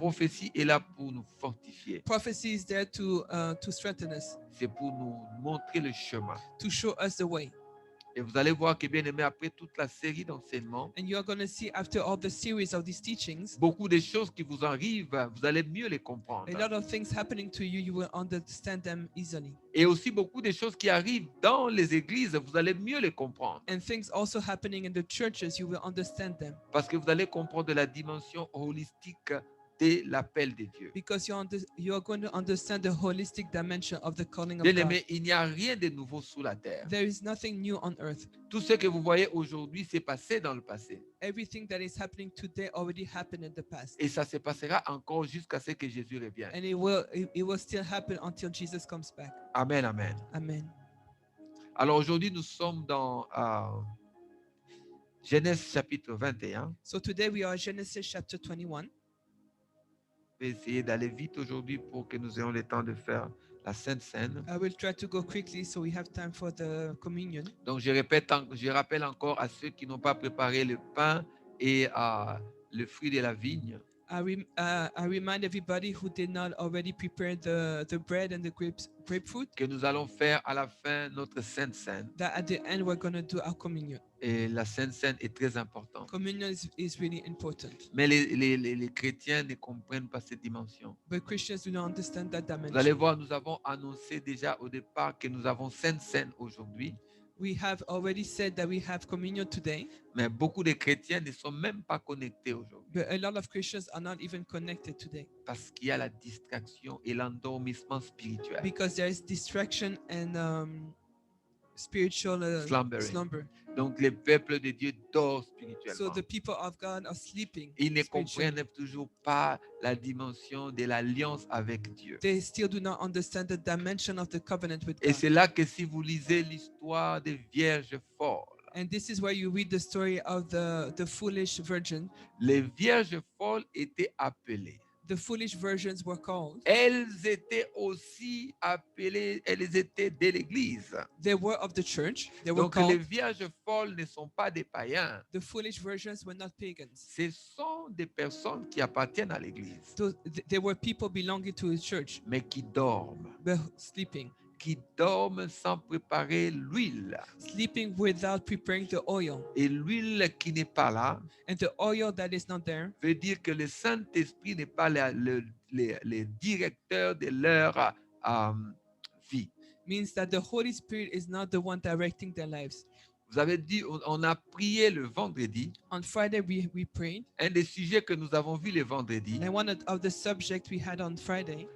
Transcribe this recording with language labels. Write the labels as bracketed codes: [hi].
[fr] prophétie est là pour nous fortifier. [en] Prophecy is there to strengthen us, [fr] C'est pour nous montrer le chemin. [en] to show us the way. [fr] Et vous allez voir que, bien aimé, après toute la série d'enseignements, [en] And you are going to see after all the series of these teachings, [fr] beaucoup de choses qui vous arrivent, vous allez mieux les comprendre. [en] a lot of things happening to you, you will understand them easily. [fr] Et aussi beaucoup de choses qui arrivent dans les églises, vous allez mieux les comprendre. [en] And things also happening in the churches, you will understand them. [fr] Parce que vous allez comprendre la dimension holistique de l'appel de Dieu. [en] Because you are going to understand the holistic dimension of the calling of [fr] Bien [en] God. [fr] aimé, il n'y a rien de nouveau sous la terre. [en] There is nothing new on earth. [fr] Tout ce que vous voyez aujourd'hui s'est passé dans le passé. [en] Everything that is happening today already happened in the past. [fr] Et ça se passera encore jusqu'à ce que Jésus revienne. [en] And it will still happen until Jesus comes back. [fr] Amen, amen. [en] Amen. [fr] Alors aujourd'hui, nous sommes dans Genèse chapitre 21. [en] So today we are Genesis chapter 21. [fr] vais essayer d'aller vite aujourd'hui pour que nous ayons le temps de faire la Sainte Seine. [en] I will try to go quickly so we have time for the communion. [fr] Donc, je rappelle encore à ceux qui n'ont pas préparé le pain et le fruit de la vigne [en] I remind everybody who did not already prepare the bread and the grapefruit [fr] que nous allons faire à la fin notre Sainte Seine. [en] that at the end we're going to do our communion. [fr] Et la Sainte Seine est très importante. [en] Communion is really important. [fr] Mais les chrétiens ne comprennent pas cette dimension. [en] But Christians do not understand that [fr] Vous allez [en] dimension. [fr] voir, nous avons annoncé déjà au départ que nous avons Sainte Seine aujourd'hui. [en] We have already said that we have communion today, [fr] Mais beaucoup de chrétiens ne sont même pas connectés aujourd'hui [en] but a lot of Christians are not even connected today [fr] parce qu'il y a la distraction et l'endormissement spirituel. [en] because there is distraction and spiritual Slumbering. slumber. [fr] Donc, le peuple de Dieu dort [en] So [fr] spirituellement. [en] the people of God are sleeping. [fr] Ils ne [en] spiritually. [fr] comprennent toujours pas la dimension de l'alliance avec Dieu. [en] They still do not understand the dimension of the covenant with [fr] Et [en] God. [fr] c'est là que si vous lisez l'histoire des vierges folles, [en] And this is where you read the story of the foolish virgin. [fr] les vierges folles étaient appelées. [en] The foolish virgins were called. [fr] Elles étaient aussi appelées, elles étaient de l'Église. [en] They were of the church. They were [fr] Donc les [en] called. [fr] vierges folles ne sont pas des païens. [en] The foolish virgins were not pagans. [fr] Ce sont des personnes qui appartiennent à l'Église, [en] So they were people belonging to a church, [fr] mais qui dorment. [en] but sleeping. [fr] Qui dorment sans préparer l'huile. [en] Sleeping without preparing the oil. [fr] Et l'huile qui n'est pas là [en] And the oil that is not there [fr] veut dire que le Saint-Esprit n'est pas le directeur de leur vie. [en] means that the Holy Spirit is not the one directing their lives. [fr] Vous avez dit, on a prié le vendredi. [en] On Friday, we prayed. [fr] Un des sujets que nous avons vu le vendredi, [en] And one of the subjects we had on Friday